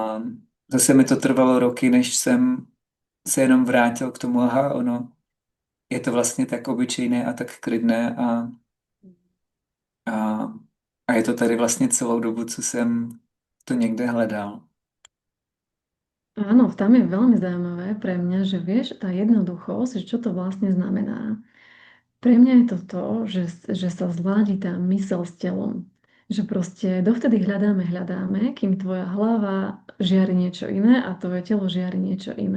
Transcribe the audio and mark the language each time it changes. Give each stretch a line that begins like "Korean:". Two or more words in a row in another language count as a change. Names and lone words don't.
Czech: zase mi to trvalo roky, než jsem se jenom vrátil k tomu, aha, ono, je to vlastně tak obyčejné a tak klidné a, a je to tady vlastně celou dobu, co jsem to někde hledal.
Slovak: Áno, tam je veľmi zaujímavé pre mňa, že vieš, tá jednoduchosť, že čo to vlastne znamená. Pre mňa je to to, že sa zladí tá mysel s telom. Že proste dovtedy hľadáme, kým tvoja hlava žiari niečo iné a tvoje telo žiari niečo iné.